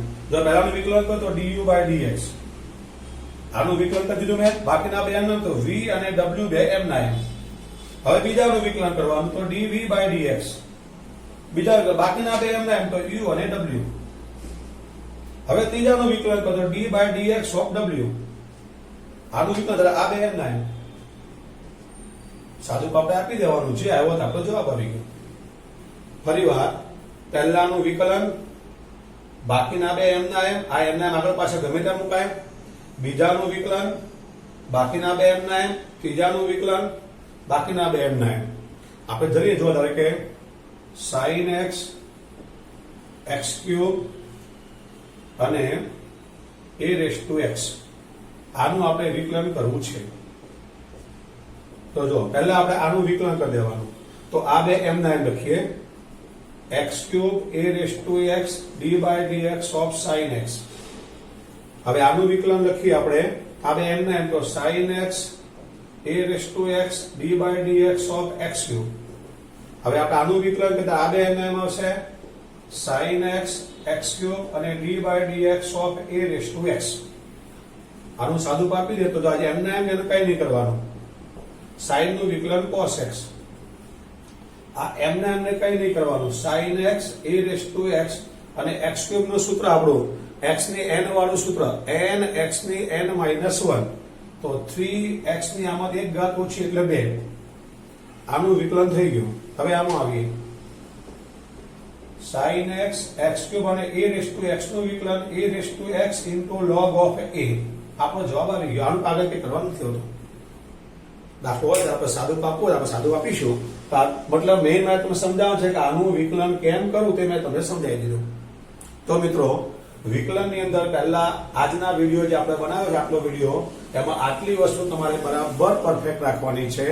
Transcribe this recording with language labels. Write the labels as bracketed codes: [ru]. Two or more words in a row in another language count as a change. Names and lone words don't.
[gu] જો પહેલાનું વિકલન કરો તો [en] du by dx, [gu] આનું વિકલન કરી દીધું મેં, બાકીના બે m તો v અને w બે m ના m. હવે બીજાનું વિકલન કરવાનું તો [en] dv by dx, [gu] બીજા બાકીના બે m ના m તો u અને w. હવે ત્રીજાનું વિકલન કરો તો [en] d by dx of w, [gu] આનું વિકલન આ બે m ના m. સાદું આપણે આપી દેવાનું છે, આવ્યો તો આપણો જવાબ આવી ગયો. ફરીવાર પહેલાનું વિકલન, બાકીના બે m ના m, આ m ના m આગળ પાછળ ગમે ત્યાં મુકાય. બીજાનું વિકલન, બાકીના બે m ના m, ત્રીજાનું વિકલન, બાકીના બે m ના m. આપણે જરીએ જો ધારો કે [en] sin x x [gu] ક્યુબ અને [en] a raised to x, [gu] આનું આપણે વિકલન કરવું છે. તો જો પહેલા આપણે આનું વિકલન કરી દેવાનું. તો આ બે m ના m લખીએ, x ક્યુબ [en] a raised to x d by dx of sin x. [gu] હવે આનું વિકલન લખીએ આપણે, આ બે m ના m તો [en] sin x a raised to x d by dx of x [gu] ક્યુબ. હવે આપણે આનું વિકલન કરતા આ બે m ના m આવશે [en] sin x x [gu] ક્યુબ અને [en] d by dx of a raised to x. [gu] આનું સાદું આપી દે તો આજે m ના m એને કઈ નહીં કરવાનું. sin નું વિકલન [en] cos x, [gu] આ m ના m ને કઈ નહીં કરવાનું. [en] sin x a raised to x [gu] અને x ક્યુબ નું સૂત્ર આપણું x ની n વાળું સૂત્ર, n x ની [en] n minus 1, [gu] તો 3x ની આમાંથી એક ઘાત ઓછી એટલે 2. આનું વિકલન થઈ ગયું. હવે આમાં આવીએ, [en] sin x x [gu] ક્યુબ અને [en] a raised to x [gu] નું વિકલન [en] a raised to x into log of a. [gu] આપણો જવાબ આવી ગયો. આનું આગળ કંઈ કરવાનું નથી હોતું. દાખલો હોય આપણે સાદું આપવું, આપણે સાદું આપીશું. મતલબ મેઇન વાત તમે સમજાવો છે કે આનું વિકલન કેમ કરવું તે મેં તમને સમજાવી દીધું. તો મિત્રો વિકલનની અંદર પહેલા આજના વિડીયો જે આપણે બનાવ્યો છે, આટલો વિડીયો, એમાં આટલી વસ્તુ તમારે બરાબર પરફેક્ટ રાખવાની છે.